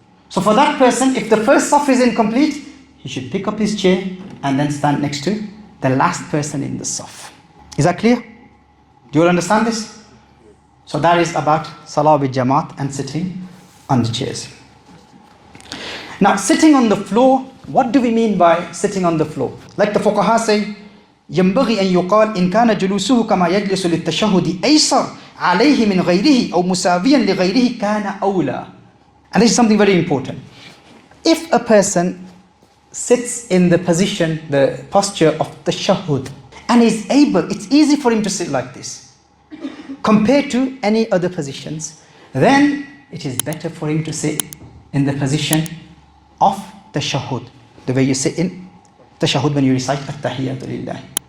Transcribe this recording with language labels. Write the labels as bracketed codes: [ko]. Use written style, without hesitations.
[en] So for that person, if the first saf is incomplete, he should pick up his chair and then stand next to the last person in the saf. Is that clear? Do you all understand this? So that is about salah with jamaat and sitting on the chairs. Now, sitting on the floor, what do we mean by sitting on the floor? Like the fuqaha say, [ar] ينبغي أن يقال إن كان جلوسه كما يجلس للتشهد أيسر عليه من غيره أو مساويا لغيره كان أولى. [en] And this is something very important. If a person sits in the position, the posture of tashahhud, and is able, it's easy for him to sit like this, compared to any other positions, then it is better for him to sit in the position of tashahhud, the way you sit in tashahhud when you recite at-tahiyyatu lillah.